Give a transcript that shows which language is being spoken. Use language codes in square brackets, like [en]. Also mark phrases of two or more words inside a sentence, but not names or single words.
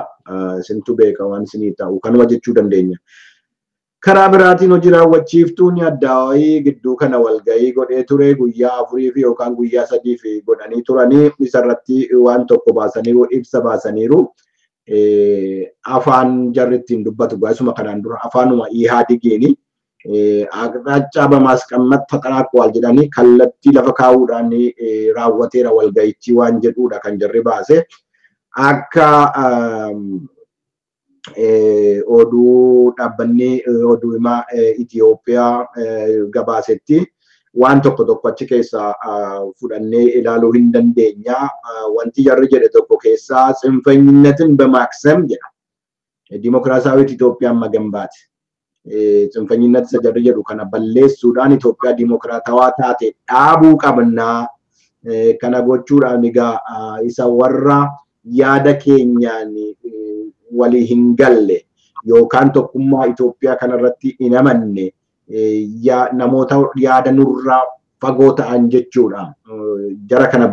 [om] Isintu beeka waan isinii ta'u kanuma jechuu dandeenya. Karaa biraatiin hojii raawwachiiftuun addaa wayii gidduu kana walgahii godhee ture guyyaa 4 fi yookaan guyyaa 3 godhanii turanii isarratti waan tokko baasaniiru ibsa baasaniiru. Afaan jarri ittiin dubbatu gaasuma kanaan dura afaanuma Ihaadigeen [am] አቅጣጫ በማስቀመጥ ተጠናቋል [om] jedhanii kallattii lafa kaa'uudhaan raawwateera walga'ichi waan jedhuudha kan jarri baase akka oduu dhaabbanni oduu himaa Itoophiyaa gabaasetti waan tokko achi keessa fudhannee ilaaluu hin dandeenya wanti jarri jedhe tokko keessa [am] ጽንፈኝነትን በማክሰም [om] jedha [am] ዲሞክራሲያዊት ኢትዮጵያን መገንባት ጽንፈኝነት ሰጀር [om] jedhu kana balleessuudhaan Itoophiyaa ዲሞክራታawaa taate dhaabuu qabna kana gochuudhaan egaa isa warra yaada keenyaan walii hin galle yookaan tokkummaa Itoophiyaa kanarratti hin amanne namoota yaada nurraa fagoo ta'an jechuudha jara kana